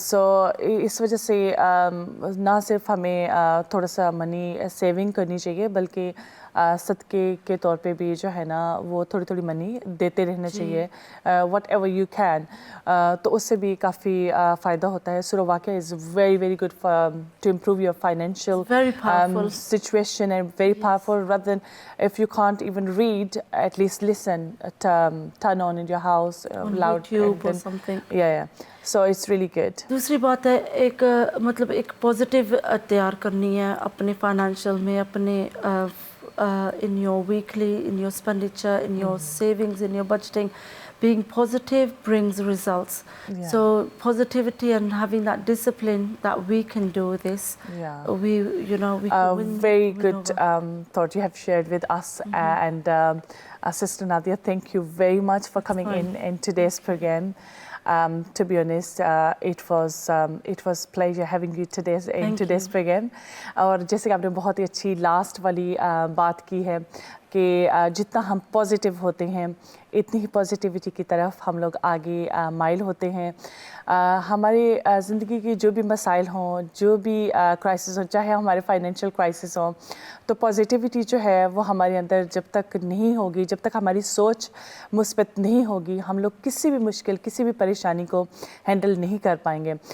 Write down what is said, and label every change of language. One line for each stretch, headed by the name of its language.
Hindi: सो इस वजह से ना सिर्फ हमें थोड़ा सा मनी सेविंग करनी चाहिए बल्कि सदके के तौर पे भी जो है ना वो थोड़ी थोड़ी मनी देते रहना चाहिए
English: whatever you can,
Hindi: तो उससे भी काफ़ी फ़ायदा होता है।
English: Surah Waqiah is very very good to improve your financial situation and very powerful. Rather than if you can't even read, at least listen, turn on in your house on loud YouTube or something. Yeah. So it's really good.
Hindi: दूसरी बात है एक मतलब एक positive तैयार करनी है अपने फाइनेंशियल में, अपने
English: in your weekly, in your expenditure, in your savings, in your budgeting. Being positive brings results. So positivity and having that discipline that we can do this. We can win. Very good thought you have shared with us and Sister Nadia. Thank you very much for coming in today's program. To be honest, it was pleasure having you today in today's program.
Hindi: और जैसे कि आपने बहुत ही अच्छी last वाली बात की है कि जितना हम पॉजिटिव होते हैं इतनी ही पॉजिटिविटी की तरफ हम लोग आगे माइल होते हैं। हमारी ज़िंदगी की जो भी मसाइल हों, जो भी क्राइसिस हों, चाहे हमारे फाइनेंशियल क्राइसिस हों, तो पॉजिटिविटी जो है वो हमारे अंदर जब तक नहीं होगी, जब तक हमारी सोच मुस्बत नहीं होगी, हम लोग किसी भी मुश्किल, किसी भी परेशानी को हैंडल नहीं कर पाएंगे।